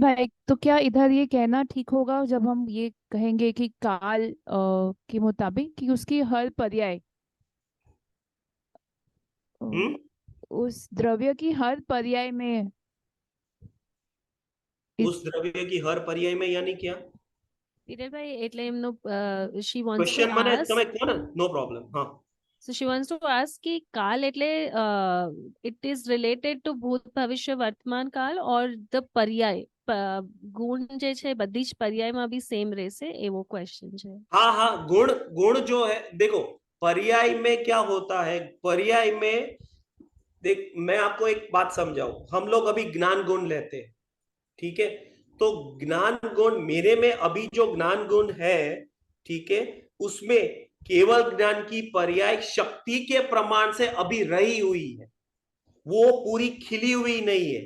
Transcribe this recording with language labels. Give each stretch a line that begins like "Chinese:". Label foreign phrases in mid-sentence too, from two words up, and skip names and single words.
Hindi: तो क्या इधर ये कहना ठीक होगा जब हम ये कहेंगे कि काल के मुताबिक कि उसकी हर पर्याय अ, हम्म। उस द्रव्य की हर पर्याय में इत, उस द्रव्य की हर पर्याय में, यानी क्या
English: Viral
Gujarati: એટલે એમનો
English: she wants to क्वेश्चन
Gujarati: મને
English: ask,
Gujarati: તમે કહો ને,
English: no problem, हाँ। so she wants to ask
Hindi: कि काल
Gujarati: એટલે
English: it is related to
Gujarati: ભૂત ભવિષ્ય વર્તમાન કાલ
English: or the
Gujarati: पर्याय ગુણ જે છે બધી જ पर्यायમાં બી સેમ રહેશે એવો ક્વેશ્ચન છે।
Hindi: हाँ हाँ, गुण गुण जो है, देखो पर्याय में क्या होता है, पर्याय में देख, मैं आपको एक बात समझाऊं। हम लोग अभी ज्ञान गुण लेते हैं, ठीक है। तो ज्ञान गुण, मेरे में अभी जो ज्ञान गुण है, ठीक है, उसमें केवल ज्ञान की पर्याय शक्ति के प्रमाण से अभी रही हुई है, वो पूरी खिली हुई नहीं है।